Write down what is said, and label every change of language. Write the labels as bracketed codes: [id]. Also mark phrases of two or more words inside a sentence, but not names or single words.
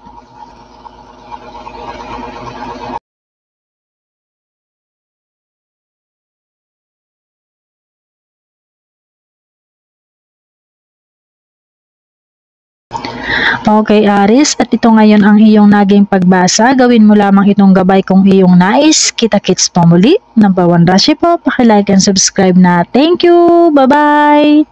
[tl] Okay, Aris, at ito ngayon ang iyong naging pagbasa. Gawin mo lamang itong gabay kung iyong nais. Kita-kits pa muli. Number 1 Rashi po. Paki-like [en] and subscribe [tl] na. [en] Thank you. Bye-bye.